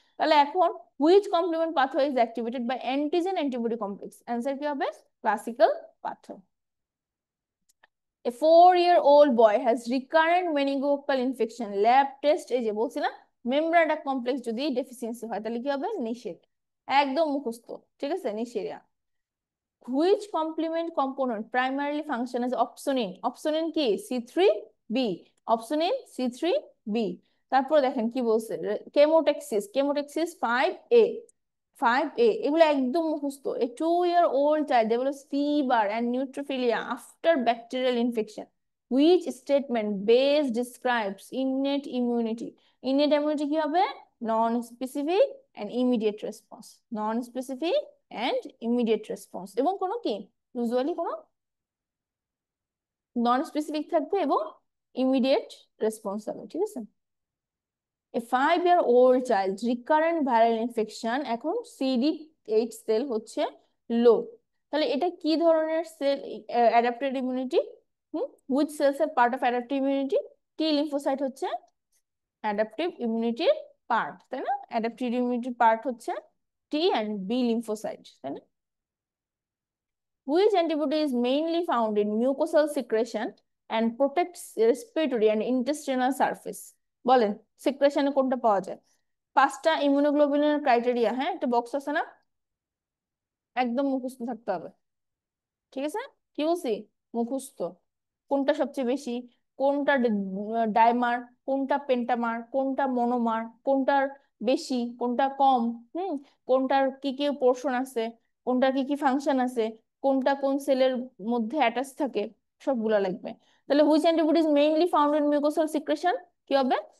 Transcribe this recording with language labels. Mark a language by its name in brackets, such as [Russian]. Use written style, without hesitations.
[Bangla] তাহলে এখন [English] which complement pathway is activated by antigen antibody complex, [Bangla] answer কি হবে, classical pathway. [English] A 4-year-old boy has recurrent meningococcal infection, lab test, [Bangla] এই যে বলছিলাম মেমব্রেন কমপ্লেক্স যদি ডেফিসিয়েন্সি হয় তাহলে কি হবে, নিষেধ, একদম মুখস্থ, ঠিক আছে, নিষেধ। [English] Which complement component primarily function as opsonin? [Bangla] Opsonin কি, C3b, opsonin C3b। তারপর দেখেন কি বলছে, কেমোটেক্সিস, কেমোটেক্সিস 5A, 5A, এগুলো একদম মুখস্থ। [English] A 2-year-old child develops fever and neutrophilia after bacterial infection. Which statement base describes innate immunity? [Bangla] Innate immunity কি হবে, [English] non-specific and immediate response, [Bangla] non-specific and immediate response, এবং কোনো কি, ইউজুয়ালি কোনো নন স্পেসিফিক থাকবে এবং ইমিডিয়েট রেসপন্স হবে, ঠিক আছে? [English] A 5-year-old child recurrent viral infection, [Bangla] এখন CD8 সেল হচ্ছে লো, তাহলে এটা কি ধরনের sell, adaptive immunity, [English] which cells are part of adaptive immunity, [Bangla] T lymphocyte হচ্ছে অ্যাডাপটিভ ইমিউনিটির পার্ট, তাই না? অ্যাডাপটিভ ইমিউনিটির পার্ট হচ্ছে টি অ্যান্ড বি লিম্ফোসাইট, তাই না? [English] Which antibody is mainly found in mucosal secretion and protects respiratory and intestinal surface? [Bangla] বলেন, সিক্রেশনে কোনটা পাওয়া যায়? 5টা ইমিউনোগ্লোবিনের ক্রাইটেরিয়া, হ্যাঁ, একটা বক্স আছে না, একদম মুখস্থ থাকতে হবে, ঠিক আছে? কি বলছি, মুখস্থ। কোনটা সবচেয়ে বেশি, কোনটা ডাইমার, কোনটা পেন্টামার, কোনটা মনোমার, কোনটার বেশি, কোনটা কম, কোনটার কি কি পোর্শন আছে, কোনটার কি কি ফাংশন আছে, কোনটা কোন সেলের মধ্যে অ্যাটাচ থাকে, সবগুলা লাগবে। তাহলে [English] which antibody is mainly found in mucosal secretion, [Bangla] কি হবে?